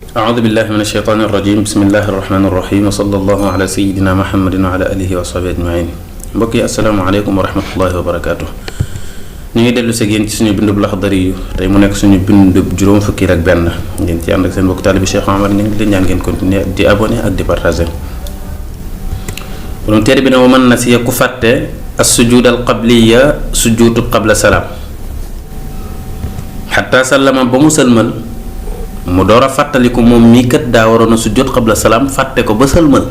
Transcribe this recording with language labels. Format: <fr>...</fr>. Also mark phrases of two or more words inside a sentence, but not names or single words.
<ar>أعوذ بالله من الشيطان الرجيم بسم الله الرحمن الرحيم وصلى الله على سيدنا محمد وعلى آله وصحبه أجمعين</ar> <wo>mbokk yi</wo> <ar>السلام عليكم ورحمة الله وبركاته.</ar> <wo>ñu ngi dellu si yéen ci suñu bindub Laxdari yu tey mu nekk suñu bindub juróom fukki ak benn ngeen ci ànd ak seen mbokk taalibi Cheikh Omar ñu ngi leen ñaan ngeen continuer di abonné ak di partager. borom téere bi ne</wo> <ar>ومن نسي</ar> <wo>ku fàtte</wo> <ar>السجود القبلية سجود قبل السلام حتى سلم</ar> <wo>ba mu sëlmal mu door a fàttaliku moom mii kat daa waroon a</wo> <ar>سجود قبل السلام</ar> <wo>fàtte ko ba sëlmal.</wo>